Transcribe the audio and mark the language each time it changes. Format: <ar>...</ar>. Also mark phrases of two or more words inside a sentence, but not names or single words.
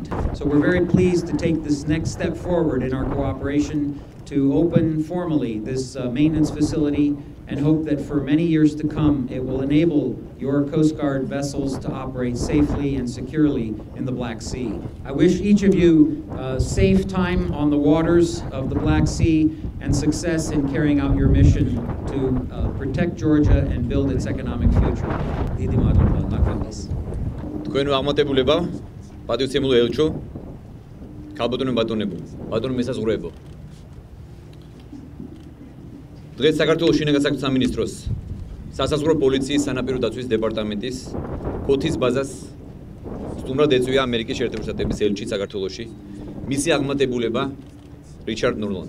<en>So we're very pleased to take this next step forward in our cooperation to open formally this maintenance facility and hope that for many years to come it will enable your Coast Guard vessels to operate safely and securely in the Black Sea. I wish each of you safe time on the waters of the Black Sea and success in carrying out your mission to protect Georgia and build its economic future.</en> <ka>თქვენ აღმატებულება, პატრიოტიზმულ ელჩო, ქალბატონებო, ბატონო მესაზღვრეებო. დღეს საქართველოს შინაგან საქმეთა სამინისტროს სასაზღვრო პოლიციის სანაპირო დაცვის დეპარტამენტის ქოთის ბაზას სტუმრად ეწვია ამერიკის შეერთებული შტატების ელჩი საქართველოში, მისი აღმატებულება რიჩარდ ნორლანდი.</ka>